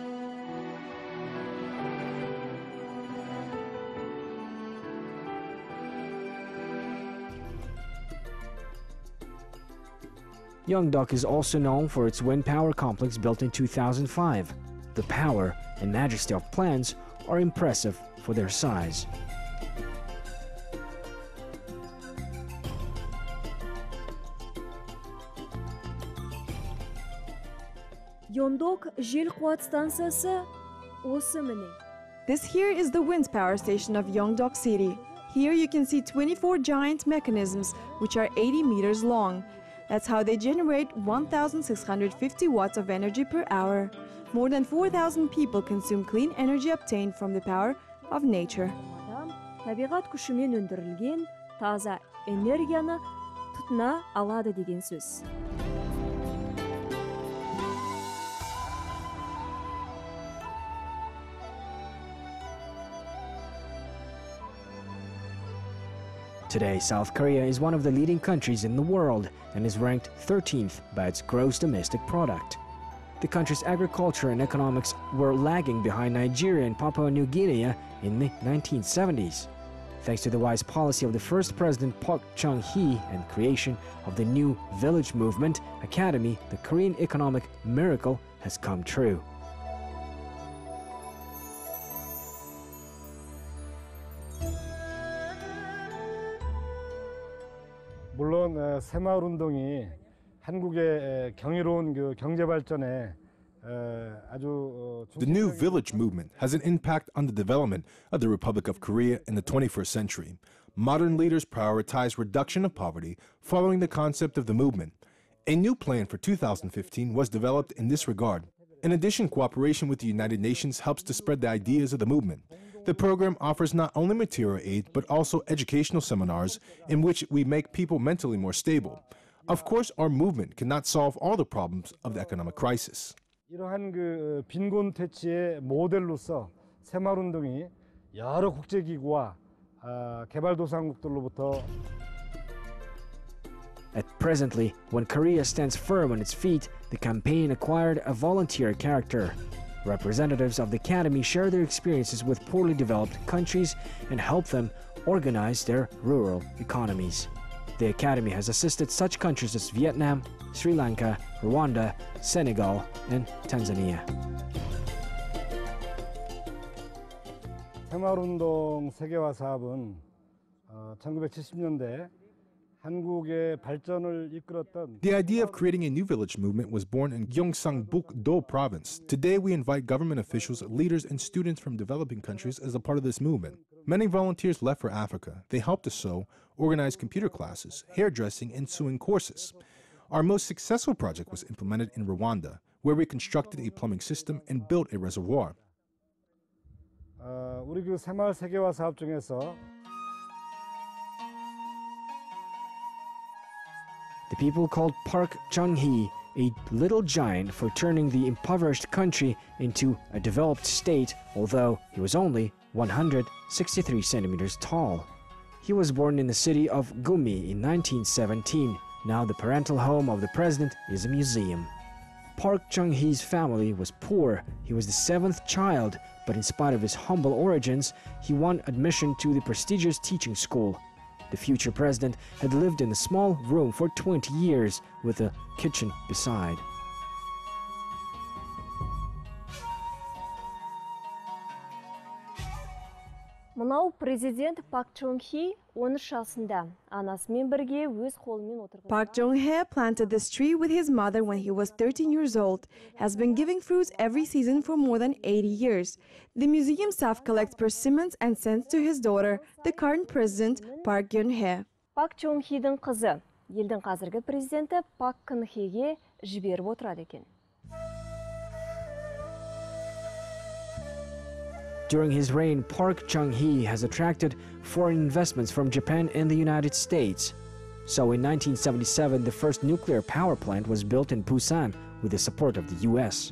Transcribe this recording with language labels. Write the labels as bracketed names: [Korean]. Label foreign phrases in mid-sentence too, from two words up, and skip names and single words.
[English] Yeongdeok is also known for its wind power complex built in 2005. The power and majesty of plans are impressive for their size. [Kazakh] Yeongdeok жел қуат станциясы осы міне. [English] This here is the wind power station of Yeongdeok City. Here you can see 24 giant mechanisms which are 80 meters long. That's how they generate 1,650 watts of energy per hour. More than 4,000 people consume clean energy obtained from the power of nature. [Kazakh] Табиғат күшімен өндірілген таза энергияны тұтына алады деген сөз. [English] Today, South Korea is one of the leading countries in the world and is ranked 13th by its gross domestic product. The country's agriculture and economics were lagging behind Nigeria and Papua New Guinea in the 1970s. Thanks to the wise policy of the first president Park Chung-hee and creation of the new Village Movement Academy, the Korean economic miracle has come true. [Korean] 물론 새마을 운동이 한국의 경이로운 경제 발전에 아주 [English] The new village movement has an impact on the development of the Republic of Korea in the 21st century. Modern leaders prioritize reduction of poverty following the concept of the movement. A new plan for 2015 was developed in this regard. In addition, cooperation with the United Nations helps to spread the ideas of the movement. The program offers not only material aid, but also educational seminars in which we make people mentally more stable. Of course, our movement cannot solve all the problems of the economic crisis. [Korean] 이러한 빈곤 퇴치의 모델로서 새마을 운동이 여러 국제기구와 개발도상국들로부터 [English] Presently, when Korea stands firm on its feet, the campaign acquired a volunteer character. Representatives of the Academy share their experiences with poorly developed countries and help them organize their rural economies. The Academy has assisted such countries as Vietnam, Sri Lanka, Rwanda, Senegal, and Tanzania. [Korean] 새마을운동 세계화 사업은 1970년대 한국의 발전을 이끌었던 [English] The idea of creating a new village movement was born in Gyeongsangbuk-do province. Today we invite government officials, leaders, and students from developing countries as a part of this movement. Many volunteers left for Africa. They helped to sew, organize computer classes, hairdressing, and sewing courses. Our most successful project was implemented in Rwanda, where we constructed a plumbing system and built a reservoir. [Korean] 우리 그 새마을 세계화 사업 중에서 [English] The people called Park Chung-hee a little giant for turning the impoverished country into a developed state, although he was only 163 centimeters tall. He was born in the city of Gumi in 1917. Now the parental home of the president is a museum. Park Chung-hee's family was poor. He was the seventh child, but in spite of his humble origins, he won admission to the prestigious teaching school. The future president had lived in a small room for 20 years with a kitchen beside. [Kazakh] Мынау президент Пак Чон Хи 13 жасында анасымен бірге өз қолымен отырған. [English] Park Chung-hee planted this tree with his mother when he was 13 years old, has been giving fruits every season for more than 80 years. The museum staff collects persimmons and sends to his daughter, the current president, Park Geun-hye. [Kazakh] Пак Чон Хидің қызы, елдің қазіргі президенті Пак Кын Хеге жіберіп отырады екен. [English] During his reign, Park Chung-hee has attracted foreign investments from Japan and the United States. So in 1977, the first nuclear power plant was built in Busan with the support of the US.